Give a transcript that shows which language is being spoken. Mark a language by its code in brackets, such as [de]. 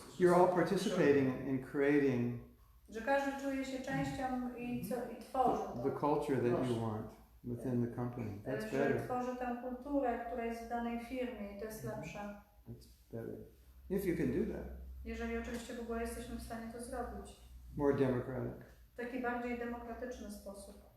[en] you're all participating in creating [pl] że każdy czuje się częścią i tworzy [en] the culture that you want within the company. That's [pl] że [en] better. [pl] tworzy tę kulturę, która jest w danej firmie i to jest lepsze. [en] That's better. If you can do that. [pl] Jeżeli oczywiście w ogóle jesteśmy w stanie to zrobić. [en] More democratic. [pl] W taki bardziej demokratyczny sposób.